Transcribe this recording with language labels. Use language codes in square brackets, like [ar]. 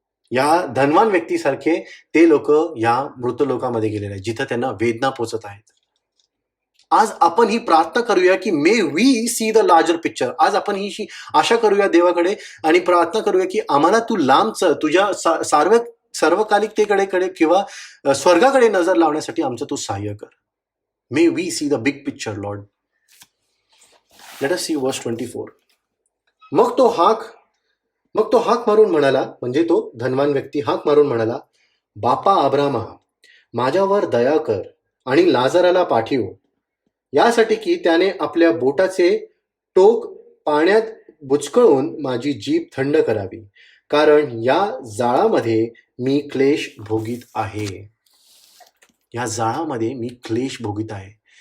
[mr] या धनवान व्यक्तीसारखे ते लोक या मृत लोकामध्ये गेलेले आहेत, जिथं त्यांना वेदना पोचत आहेत. आज आपण ही प्रार्थना करूया की [en] May we see the larger picture. [mr] आज आपण ही आशा करूया देवाकडे आणि प्रार्थना करूया की आम्हाला तू लांबचं, तुझ्या सर्वकालिकतेकडे किंवा स्वर्गाकडे नजर लावण्यासाठी आमचं तू सहाय्य कर. [en] May we see the big picture lord. Let us see verse 24. [mr] मग तो हाक मारून म्हणाला, म्हणजे तो धनवान व्यक्ती हाक मारून म्हणाला, बापा अब्रामा, माझ्यावर दया कर आणि लाजाराला पाठव, यासाठी की त्याने आपल्या बोटाचे टोक पाण्यात बुचकळून माझी जीभ थंड करावी, कारण या जाळामध्ये मी क्लेश भोगीत आहे. या जाळामध्ये मी क्लेश भोगीत आहे.